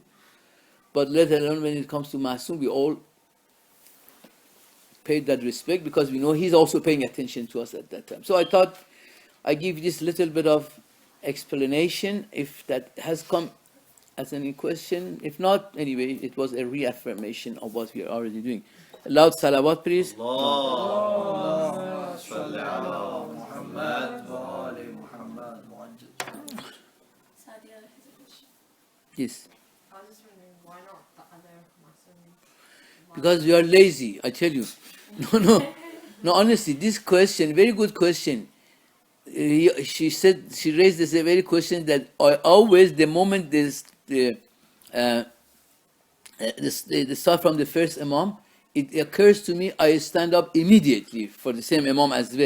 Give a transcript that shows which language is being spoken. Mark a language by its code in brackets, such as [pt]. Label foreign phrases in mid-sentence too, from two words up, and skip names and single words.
[en] But let alone when it comes to Masum, we all pay that respect because we know he's also paying attention to us at that time. So I thought I give this little bit of explanation, if that has come as any question. If not, anyway, it was a reaffirmation of what we are already doing. Loud salawat, please. [ar] اللهم صل على محمد وآل محمد. [en] Sadia has a question. Yes. I was just wondering, why not the other Muslim? Because we are lazy, I tell you. No, honestly, this question, very good question. She raised this a very question that I always, the moment the start from the first Imam, it occurs to me, I stand up immediately for the same Imam as well.